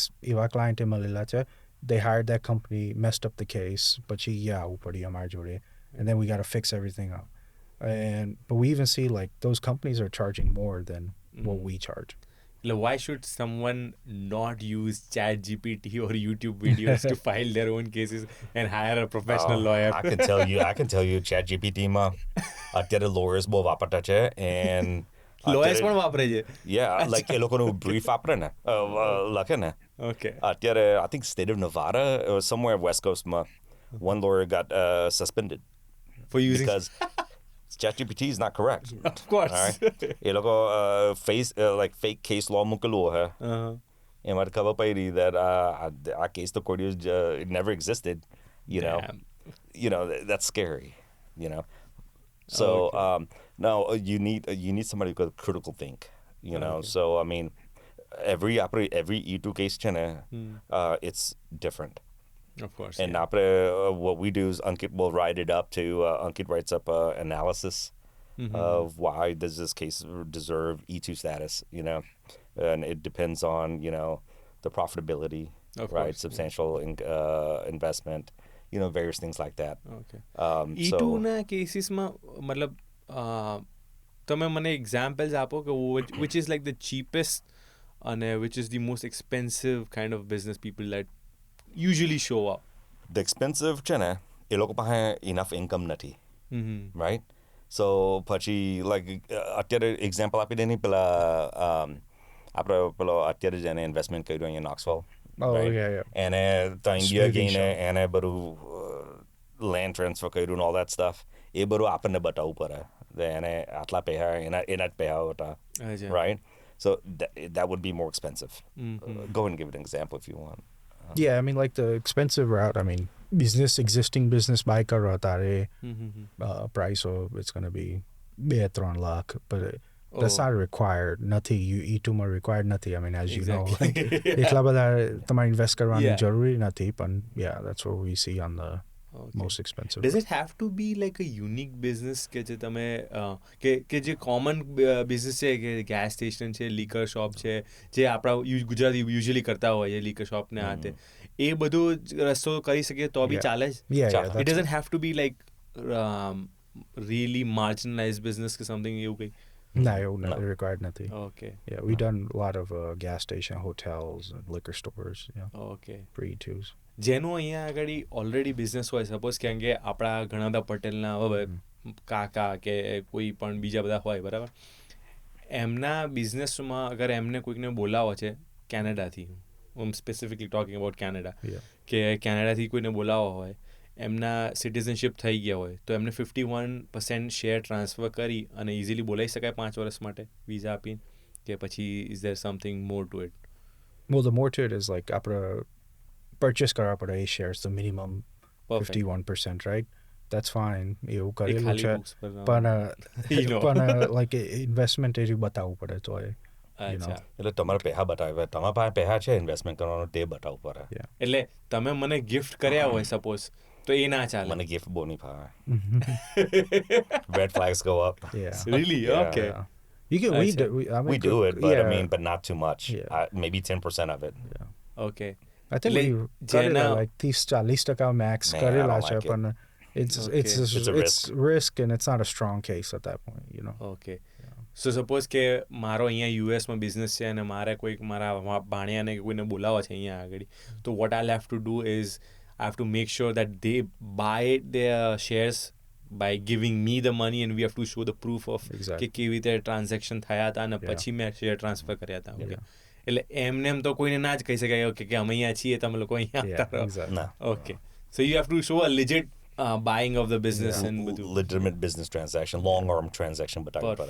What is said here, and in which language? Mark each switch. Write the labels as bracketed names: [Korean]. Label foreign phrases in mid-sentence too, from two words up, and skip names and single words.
[English] If our client in Malilacha, they hired that company, messed up the case, but and then we got to fix everything up. But we even see like those companies are charging more than what we charge. Why should someone not use ChatGPT or YouTube videos to file their own cases and hire a professional lawyer? I can tell you [Gujarati] ChatGPT માં અત્યારે lawyers બહુ વાપરતા છે and lawyers પણ વાપરે છે? [English] Yeah, like [Gujarati] એ લોકોનું brief વાપરે ને લખે ને. [English] Okay. અત્યારે I think state of Nevada or somewhere West Coast માં one lawyer got suspended for using because ChatGPT is not correct. Of course. All right. [Gujarati] એ લોકો [English] like fake case law [Gujarati] મૂકેલું હે. એમાં ખબર પડી that આ case તો કોઈ [English] it never existed, Damn. that's scary, So now you need somebody who can critical think, Okay. So I mean every E2 case it's different. Of course. And what we do is Ankit will write it up to Ankit writes up analysis of why does this case deserve E2 status, and it depends on the profitability Of right? course. Substantial investment, various things like that. Okay. So [Gujarati] E2ના કેસીસમાં મતલબ તમે મને એક્ઝામ્પલ્સ આપો કે [English] which is like the cheapest [Gujarati] અને [English] which is the most expensive kind of business people that usually show up. the expensive [Gujarati] છે ને એ લોકો પાસે [English] enough income [Gujarati] નથી, [English] Mm-hmm. right? So [Gujarati] પછી like અત્યારે એક્ઝામ્પલ આપી દે ને પેલા આપણે પેલો અત્યારે જ એને ઇન્વેસ્ટમેન્ટ કર્યું અહીંયા Knoxville. [English] Oh, right? yeah. [Gujarati] એને તો ઇન્ડિયા [English] Smoothie [Gujarati] ગઈને [English] shop. [Gujarati] એને બધું લેન્ડ ટ્રાન્સફર કર્યું [English] and all that stuff. [Gujarati] એ બધું આપણને બતાવવું પડે. એને આટલા પૈસા એના જ પૈસા હતા, અચ્છા. [English] right? So that would be more expensive. Mm-hmm. Go and give an example if you want. Yeah, I mean, like the expensive route, I mean, existing business buy [Hindi] कर रहा [English] tare Mm-hmm. price of it's going to be 2-3 lakh, but that's Oh. not required. Nothing you E2 માં required nothing. I mean, as you know, Exactly. like, [Gujarati] એટલા બધા તમારે invest કરવાની Yeah. જરૂરી નથી, પણ [English] yeah, that's what we see on the Okay. most expensive. Does it have to be like a unique business [Gujarati] કે જે તમે કે જે કોમન બિઝનેસ છે કે ગેસ સ્ટેશન છે, લીકર શોપ છે, જે આપણા ગુજરાતી યુઝ્યુઅલી કરતા હોય છે, લીકર શોપ ને આ તે એ બધું રસ્તો કરી શકીએ તો બી [English] Yeah. [Gujarati] ચાલે જ? [English] Yeah, [Gujarati] Chale. [English] It that's doesn't have to be like really marginalized business કે something [Gujarati] એવું કંઈ? [English] no, No. required nothing. Okay. Yeah, we done a lot of gas station, hotels, and liquor stores. Yeah, Okay. for E2s. [Gujarati] જેનું અહીંયા આગળ ઓલરેડી બિઝનેસ હોય, સપોઝ કેમ કે આપણા ઘણા બધા પટેલના હવે કાકા કે કોઈ પણ બીજા બધા હોય, બરાબર, એમના બિઝનેસમાં અગર એમને કોઈકને બોલાવો છે કેનેડાથી, હું [English] specifically talking about [Gujarati] કેનેડા, [English] Yeah. [Gujarati] કે કેનેડાથી કોઈને બોલાવો હોય, એમના સિટીઝનશીપ થઈ ગયા હોય તો એમને 51% શેર ટ્રાન્સફર કરી અને ઇઝીલી બોલાવી શકાય 5 વર્ષ માટે વિઝા આપીને, કે પછી [English] is there something more to it? Well, the more to it is like આપડે purchase [Gujarati] કરવા પડે એ [English] shares, the minimum 51%, right? That's fine. [Gujarati] એવું એ કરેલું ખાલી છે, books પર પણ [English] You know. [Gujarati] પણ [English] like investment [Gujarati] એ બતાવવું પડે તો એ, અચ્છા. એટલે તમારે પૈસા બતાવે, તમારા પાસે પૈસા છે ઇન્વેસ્ટમેન્ટ કરવાનો તે બતાવવું પડે. એટલે તમે મને ગિફ્ટ કર્યા હોય સપોઝ તો એ ના ચાલે? મને ગિફ્ટ બહુ નહીં ફાવે. [English] Red flags go up. yeah. Really? Yeah. Okay. Yeah. You can Acha. I mean, We do it, but yeah. I mean, but not too much. Yeah. Maybe 10% of it. Okay. I think Like, we [Gujarati] કરેલા જેના- [English] like 30-40% max Man, I [Gujarati] કરેલા [English] don't [Gujarati] છે, [English] like it. પણ it's Okay. it's It's a risk and it's not a strong case at that point, you know. Okay. So [Gujarati] સપોઝ કે મારો અહીંયા યુએસમાં બિઝનેસ છે અને મારે કોઈક મારા ભાણિયાને કે કોઈને બોલાવવા છે અહીંયા આગળ, તો [English] what I have to do is I have to make sure that they buy their shares by giving me the money and we have to show the proof of Exactly. [Gujarati] કે કેવી રીતે ટ્રાન્ઝેક્શન થયા હતા અને [English] Yeah. [Gujarati] પછી મેં શેર ટ્રાન્સફર કર્યા હતા. ઓકે. [English] Yeah. [Gujarati] એટલે એમને એમ તો કોઈને ના જ કહી શકાય કે અમે અહીંયા છીએ, તમે લોકો અહીંયા [English] Yeah, [Gujarati] આવતા રહો. [English] exactly. No. Okay. So you have to show a legit buying of the business Yeah. [Gujarati] and બધું. [English] Legitimate business transaction, long arm transaction [Gujarati] બતાવવી પડે.